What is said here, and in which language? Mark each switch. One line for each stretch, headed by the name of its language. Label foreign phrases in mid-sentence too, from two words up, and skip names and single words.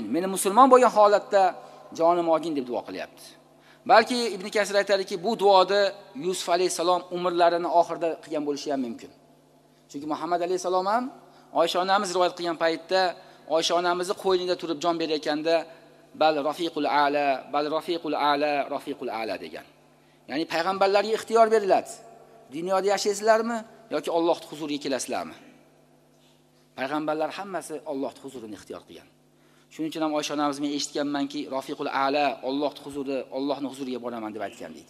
Uzbek: Meni musulmon bo'lgan holatda jonim olgin deb duo qilyapti. Balki Ibn Kasir aytadiki, bu duoda Yusuf alayhisalom umrlarini oxirida qilgan bo'lishi ham mumkin. Chunki Muhammad alayhisalom ham Oysha onamiz rivoyat qilgan paytda Oysha onamizni qo'ynida turib jon berayotganda
Arabic: بل الرفيق الأعلى, بل الرفيق الأعلى, الرفيق الأعلى
Uzbek: degan. Ya'ni payg'ambarlarga ixtiyor beriladi. Dunyoda yashaysizlarmi yoki Allohning huzuriga kelasizlarmi? Payg'ambarlar hammasi Allohning huzurini ixtiyor qilgan. Shuning uchun ham Oysha onamiz men eshitganmanki,
Arabic: الرفيق الأعلى,
Uzbek: Allohning huzuri, Allohning huzuriga boraman deb aytgan deydi.